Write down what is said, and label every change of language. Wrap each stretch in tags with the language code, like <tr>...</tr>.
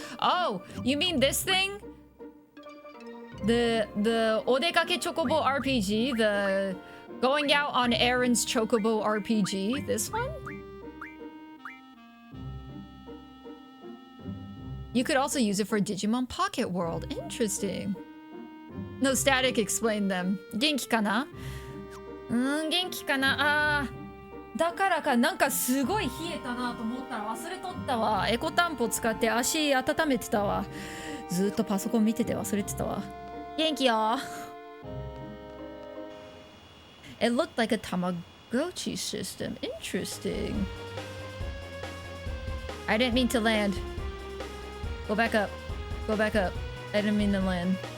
<en>Oh, you mean this thing? The Odekake Chocobo RPG, the going out on errands Chocobo RPG, this one? You could also use it for Digimon Pocket World. Interesting. No, Static explained them.</en> <ja>Genki kana? Genki kana? だからかなんかすごい冷えたなと思ったら忘れとったわ。エコタンポ使って足温めてたわ。ずっとパソコン見てて忘れてたわ。元気よ。</ja> <en>It looked like a Tamagotchi system. Interesting. I didn't mean to land. Go back up. Go back up. I didn't mean to land.</en>